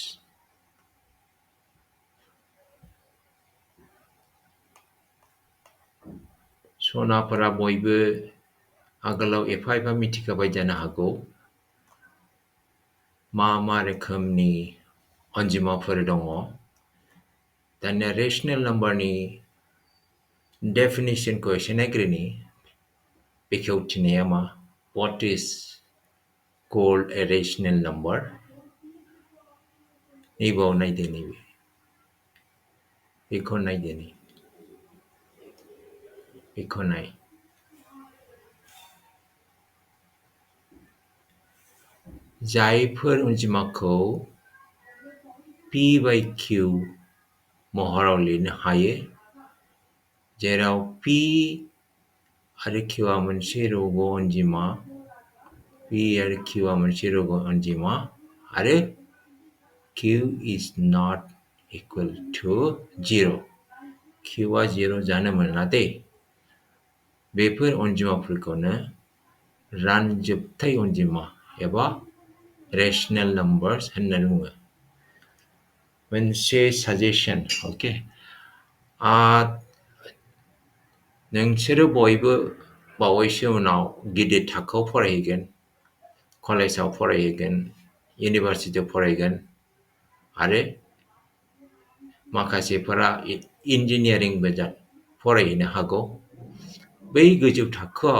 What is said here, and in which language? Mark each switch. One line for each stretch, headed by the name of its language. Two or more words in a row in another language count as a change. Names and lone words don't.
Bodo: सनाफोरा बयबो आगोलाव एफा एफा मिथिखाबाय जानो हागौ मा रोखोमनि अनजिमाफोर दङ दानिया रेशनेल नाम्बारनि डेफिनिशनखौ एसे नायग्रोनि बेखेवथिनाया मा
English: what is called a rational number
Bodo: नैबाव नायदो नैबे बेखौ नायदो नै बेखौ नाय जायफोर अनजिमाखौ p/q महराव लिरनो हायो जेराव p आरो q आ मोनसे रग' अनजिमा p आरो q आ मोनसे रग' अनजिमा आरो
English: q is not equal to 0
Bodo: q आ 0 जानो मोना दे बेफोर अनजिमाफोरखौनो रानजोबथाय अनजिमा एबा
English: rational numbers
Bodo: होननानै बुङो मोनसे साजेशन ओके नोंसोरो बयबो बावैसो उनाव गिदिर थाखोआव फरायहैगोन कलेजाव फरायहैगोन इउनिभारसिटियाव फरायगोन आरो माखासेफोरा इन्जिनियारिंबो फरायहैनो हागौ बै गोजौ थाखोआव